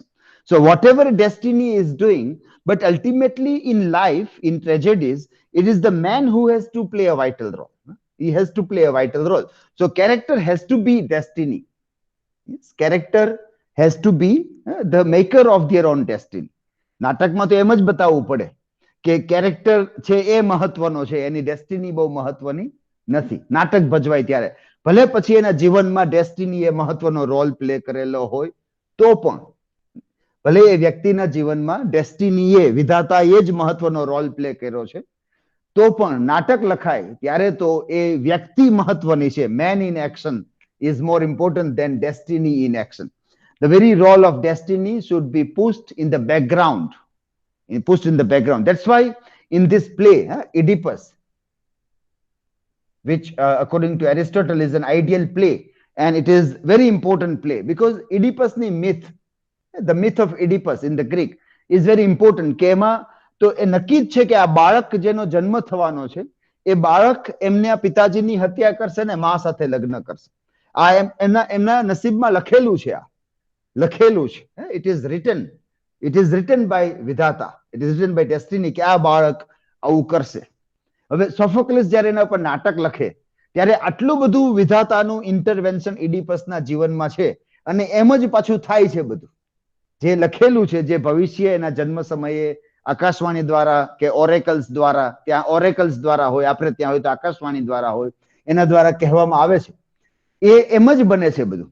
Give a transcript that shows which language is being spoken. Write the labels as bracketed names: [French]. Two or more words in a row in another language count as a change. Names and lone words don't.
[English] So whatever destiny is doing, but ultimately in life, in tragedies, it is the man who has to play a vital role. He has to play a vital role. So character has to be destiny. Yes, character has to be the maker of their own destiny. [Gujarati] નાટકમાં તો એમ જ બતાવવું પડે કે કેરેક્ટર છે એ મહત્વનો છે, એની ડેસ્ટિની બહુ મહત્વની નથી. નાટક ભજવાય ત્યારે ભલે પછી એના જીવનમાં ડેસ્ટિનીએ મહત્વનો રોલ પ્લે કરેલો હોય તો પણ, ભલે એ વ્યક્તિના જીવનમાં ડેસ્ટિનીએ, વિધાતાએ જ મહત્વનો રોલ પ્લે કર્યો છે, તો પણ નાટક લખાય ત્યારે તો એ વ્યક્તિ મહત્વની છે. [English] man in action is more important than destiny in action. The very role of destiny should be pushed in the background. That's why in this play, Oedipus, which according to Aristotle is an ideal play, and it is very important play because Oedipusની myth, the myth of Oedipus in the Greek is very important. [Gujarati] કે એમાં તો એ નક્કી જ છે કે આ બાળક જેનો જન્મ થવાનો છે એ બાળક એમના પિતાજીની હત્યા કરશે ને મા સાથે લગ્ન કરશે. આ એમના નસીબમાં લખેલું છે. આ લખેલું છે. [English] It is written by વિધાતા, it is written by destiny [Gujarati] કે આ બાળક આવું કરશે. હવે સોફોક્લિસ જ્યારે એના પર નાટક લખે ત્યારે આટલું બધું વિધાતાનું ઇન્ટરવેન્શન ઇડિપસના જીવનમાં છે અને એમ જ પાછું થાય છે. બધું જે લખેલું છે, જે ભવિષ્ય એના જન્મ સમયે આકાશવાણી દ્વારા કે ઓરેકલ્સ દ્વારા, ત્યાં ઓરેકલ્સ દ્વારા હોય, આપણે ત્યાં હોય તો આકાશવાણી દ્વારા હોય, એના દ્વારા કહેવામાં આવે છે, એ એમ જ બને છે બધું.